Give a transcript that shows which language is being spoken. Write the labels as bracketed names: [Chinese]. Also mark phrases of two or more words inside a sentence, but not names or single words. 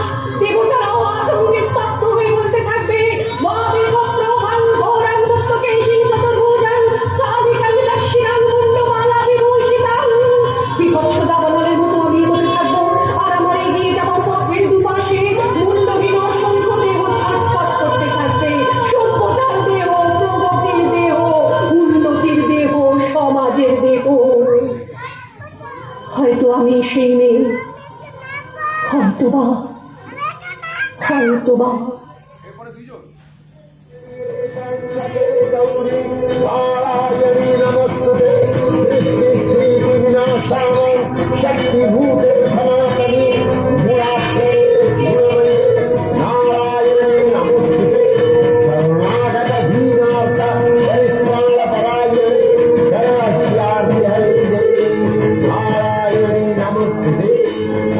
[Bangla] দেবতারাও আতঙ্কে স্তব্ধ হয়ে বলতে থাকবে, বিভৎস দাবানলের মতো আমি এগোতে থাকবো, আর আমার এগিয়ে যাওয়ার পথের দুপাশে মুন্ডহীন অসংখ্য দেহ ছটফট করতে থাকবে। সভ্যতার দেহ, প্রগতির দেহ, উন্নতির দেহ, সমাজের দেহ। হয়তো আমি সেই মেয়ে, হয়তোবা, হয়তোবা। [Sanskrit] शक्तिभूते सनातनी गुणाक्षरे नारायणी नमोस्तुते, कर्णाटक धीनाथ परित्राण परायणे जयाख्याति हरे नारायणी नमोस्तुते।